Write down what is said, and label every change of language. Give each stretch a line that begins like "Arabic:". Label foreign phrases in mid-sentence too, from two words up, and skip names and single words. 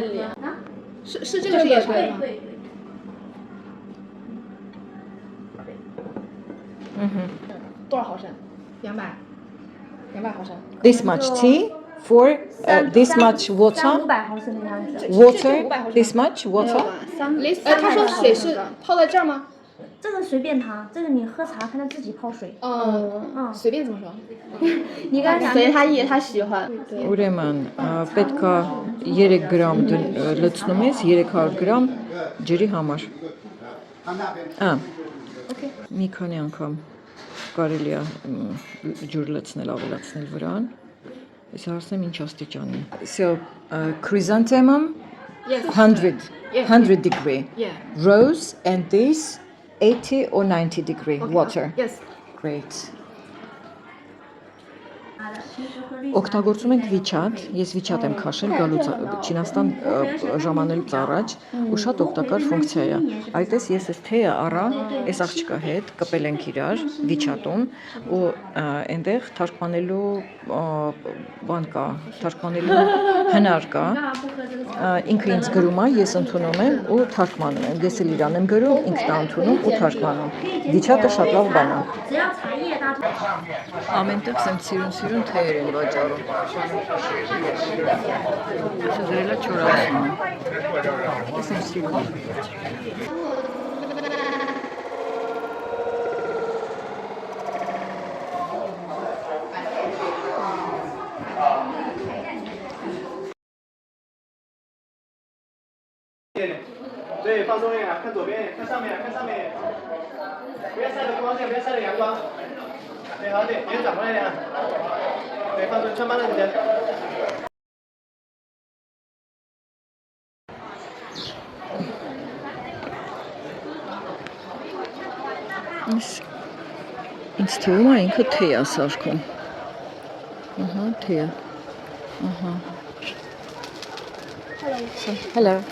Chinese: 是这个是也是吗？多少毫升？200毫升。
English: This much tea for this much water.
Chinese: 300-500 毫升的样子。
English: Water. This much water.
Chinese: 他说水是泡在这儿吗？这个随便他，这个你喝茶看他自己泡水。随便怎么说？你刚才随他意，他喜欢。
Armenian: Ուրեմն պետք է 3 գրամ լցնում ես 300 գրամ ջրի համար։ Մի քանի անգամ կարելի է ջուր լցնել, ավելացնել վրան։ Ես հարցնեմ ինչ աստիճանի։
English: So chrysanthemum Yes. 100, Yeah. 100 degree. Yeah. Rose and this 80 or 90 degree water. Yes. Great.
Armenian: Օգտագործում ենք WeChat, ես WeChat եմ քաշել գալուց Չինաստան ժամանելուց առաջ ու շատ օգտակար ֆունկցիա է։ Այդպես ես այս թեյը առա, այս աղջկա հետ կպել ենք իրար WeChat-ում ու այնտեղ թարգմանելու բան կա, թարգմանելու հնար կա։ Ինքը ինձ գրում է, ես ընդունում եմ ու թարգմանում եմ։ Ես էլ իրան եմ գրում, ինքն է ընդունում ու թարգմանում։ WeChat-ը շատ լավ բան է։ Ամենտեղ սեմ սիրուն թեյեր են վաճառում։ Շուտերելա չորացնում։ Ես եմ սիրում։
Chinese: 对，放松一点，看左边，看上面，看上面，不要晒着光线，不要晒着阳光。对，好，对，脸转过来点，对，放松，穿帮着你的。
Armenian: Ինձ թվում է ինքը թեյ է սարքում։ Ահա, թեյ է։ Ահա։ Hello.